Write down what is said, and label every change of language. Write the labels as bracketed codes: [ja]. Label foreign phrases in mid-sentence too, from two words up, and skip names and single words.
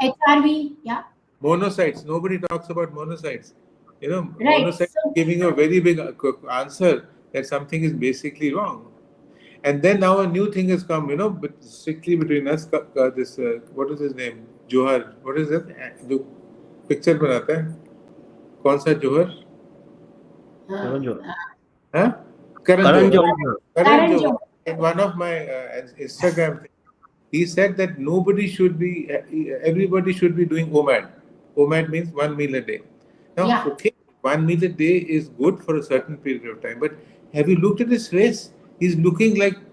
[en] HRV, yeah, monocytes. Nobody talks about monocytes. right. Monocytes giving you a very big answer that something is basically wrong. And then now a new thing has come, but strictly between us, this, what is his name? Johar. What is it? [hi] जो picture बनाता है? कौन सा जोहर? Uh, [en] Karan Johar. Huh? Karan Karan Johar. Johar. Karan Karan Johar. Johar. In one of my Instagram things, he said that everybody should be doing OMAD. OMAD means 1 meal a day. Now, Yeah. okay, 1 meal a day is good for a certain period of time, but have you looked at his face? He's looking like,